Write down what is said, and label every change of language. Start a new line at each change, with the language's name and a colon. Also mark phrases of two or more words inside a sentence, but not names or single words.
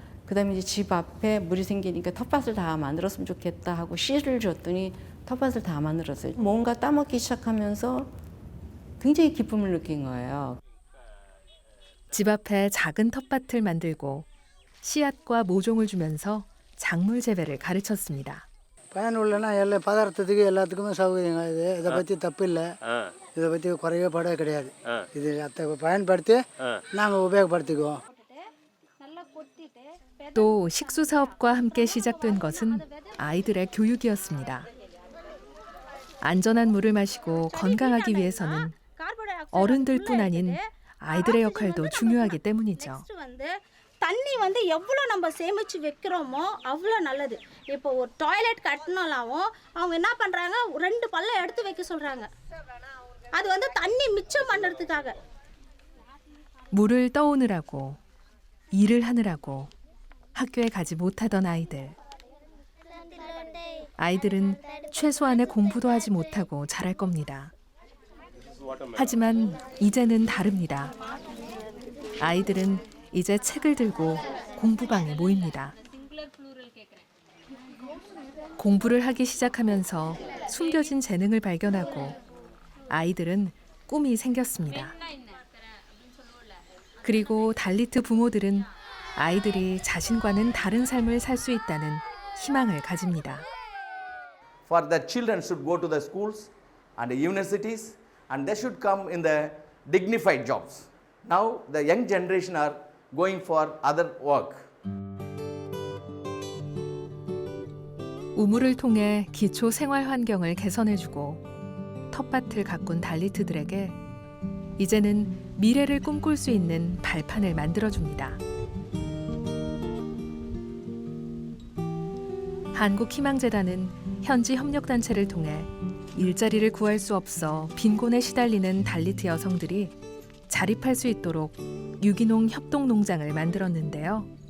Korean: 그다음에 이제 집 앞에 물이 생기니까 텃밭을 다 만들었으면 좋겠다 하고 씨를 줬더니 텃밭을 다 만들었어요. 뭔가 따먹기 시작하면서 굉장히 기쁨을 느낀 거예요. 집 앞에 작은 텃밭을 만들고 씨앗과 모종을 주면서 작물 재배를 가르쳤습니다.
Tamil: பயனுள்ளனா எல்லா பதார்த்தத்துக்கு எல்லாத்துக்குமே சௌகரியங்க இது. இதை பற்றி தப்பு இல்லை. இதை பற்றி குறைவே படவே கிடையாது. இது அதை பயன்படுத்தி நாங்கள் உபயோகப்படுத்திக்குவோம்.
Korean: 또 식수 사업과 함께 시작된 것은 아이들의 교육이었습니다. 안전한 물을 마시고 건강하기 위해서는 어른들뿐 아닌 아이들의 역할도 중요하기 때문이죠.
Tamil: தண்ணி வந்து எவ்வளோ நம்ம சேமித்து வைக்கிறோமோ அவ்வளோ நல்லது. இப்போ ஒரு டாய்லெட் கட்டினாலும் அவங்க என்ன பண்ணுறாங்க 2 பல்லம் எடுத்து வைக்க சொல்கிறாங்க. அது வந்து தண்ணி மிச்சம் பண்ணுறதுக்காக.
Korean: 물을 떠오느라고 일을 하느라고 학교에 가지 못하던 아이들. 아이들은 최소한의 공부도 하지 못하고 자랄 겁니다. 하지만 이제는 다릅니다. 아이들은 이제 책을 들고 공부방에 모입니다. 공부를 하기 시작하면서 숨겨진 재능을 발견하고 아이들은 꿈이 생겼습니다. 그리고 달리트 부모들은 아이들이 자신과는 다른 삶을 살 수 있다는 희망을 가집니다.
English: For the children should go to the schools and the universities and they should come in the dignified jobs. Now the young generation are going for other work.
Korean: 우물을 통해 기초 생활 환경을 개선해주고 텃밭을 가꾼 달리트들에게 이제는 미래를 꿈꿀 수 있는 발판을 만들어줍니다. 한국희망재단은 현지 협력단체를 통해 일자리를 구할 수 없어 빈곤에 시달리는 달리트 여성들이 자립할 수 있도록 유기농 협동농장을 만들었는데요.